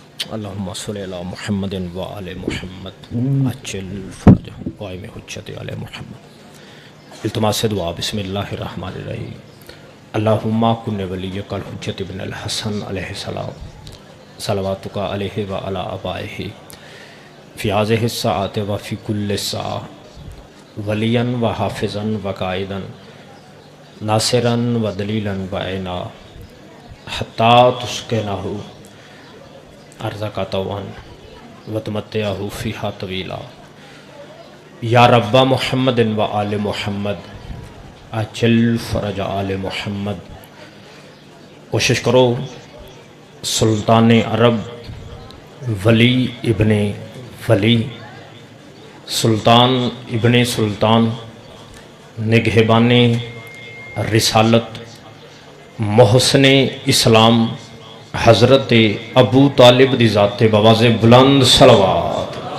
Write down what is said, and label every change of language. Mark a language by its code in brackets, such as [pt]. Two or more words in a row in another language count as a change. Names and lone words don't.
[ar] اللهم صل على محمد وآل محمد عجل فرجه قائم حجة آل محمد. [ur] التماس دعا [ar] بسم الله الرحمن الرحيم۔ اللهم كن لوليك الحجة ابن الحسن عليه السلام صلواتك عليه وعلى آبائه في هذه الساعة وفي كل ساعة وليا وحافظا وقائدا ناصرا ودليلا وعينا حتى تسكنه أرضك طوعا وتمتعه فيها طويلا. يا رب محمد وآل محمد عجل فرج آل محمد. [ur] کوشش کرو سلطان عرب ولی ابن ولی سلطان ابن سلطان نگہبان رسالت محسن اسلام حضرت ابو طالب دی ذاتے باآوازے بلند صلوات.